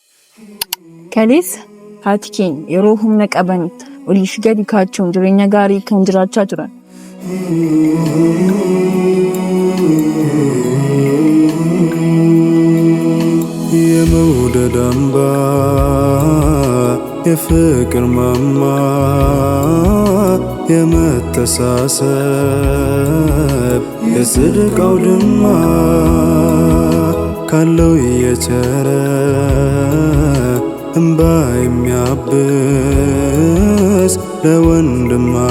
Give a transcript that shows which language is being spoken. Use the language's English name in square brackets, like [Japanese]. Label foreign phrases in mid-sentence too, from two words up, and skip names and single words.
[Oromo] Kalis haati yeroo humna qaban oliif gadi kaachuun jireenya gaarii kan jiraachaa turan. [Amharic] የመውደድ አምባ የፍቅር ማማ የመተሳሰብ የጽድቅ አውድማ ካለው እየቸረ እንባ የሚያብስ ለወንድም